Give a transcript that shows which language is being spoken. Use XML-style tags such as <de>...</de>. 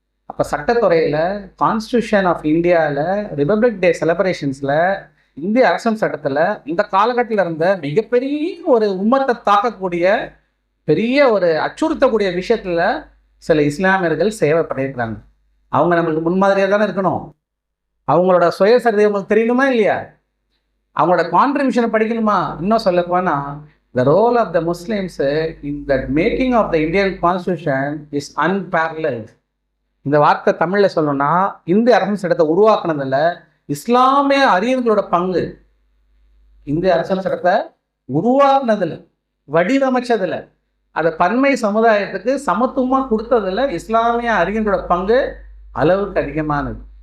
<ta>அப்போ சட்டத்துறையில் constitution of இந்தியாவில் republic டே செலிப்ரேஷன்ஸில் இந்திய அரசியல் சட்டத்தில் இந்த காலகட்டத்தில் இருந்த மிகப்பெரிய ஒரு உம்மத்தை தாக்கக்கூடிய பெரிய ஒரு அச்சுறுத்தக்கூடிய விஷயத்தில் சில இஸ்லாமியர்கள் சேவை பண்ணியிருக்கிறாங்க. அவங்க நம்மளுக்கு முன்மாதிரியாக தானே இருக்கணும். அவங்களோட சுயசரிதை உங்களுக்கு தெரியணுமா இல்லையா? அவங்களோட கான்ட்ரிபியூஷனை படிக்கணுமா? இன்னும் சொல்ல போனால்</ta> <en>the role of the Muslims in the making of the Indian Constitution is unparalleled.</en> <ta>இந்த வார்த்தை தமிழில் சொல்லணும்னா, இந்திய அரசியல் சட்டத்தை உருவாக்குனதில் இஸ்லாமிய அறிஞர்களோட பங்கு, இந்திய அரசியல் சட்டத்தை உருவாக்குனதில், வடிவமைச்சதில், அதை பன்மை சமுதாயத்துக்கு சமத்துவமாக கொடுத்ததில் இஸ்லாமிய அறிஞர்களோட பங்கு அளவுக்கு அதிகமானது.</ta>